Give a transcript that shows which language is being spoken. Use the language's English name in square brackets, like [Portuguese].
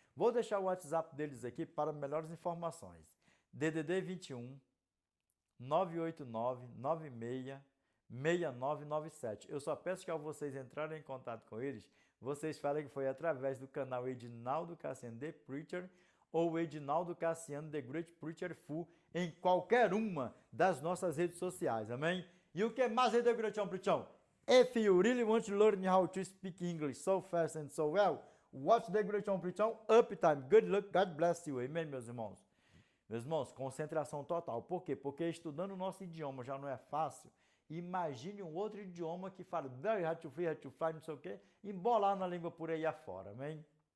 [Portuguese] Vou deixar o WhatsApp deles aqui para melhores informações. DDD 21 989 96 6997. Eu só peço que ao vocês entrarem em contato com eles, vocês falem que foi através do canal Edinaldo Cassiano The Preacher ou Edinaldo Cassiano The Great Preacher Full em qualquer uma das nossas redes sociais, amém? E o que mais é The Great Preacher? [English] If you really want to learn how to speak English so fast and so well, watch The Great Preacher Uptime. Good luck, God bless you, amém, meus irmãos? Meus irmãos, concentração total. Por quê? [Portuguese] Porque estudando o nosso idioma já não é fácil. Imagine um outro idioma que fala [English] very hard to fly, [Portuguese] não sei o quê, embolar na língua por aí afora, amém?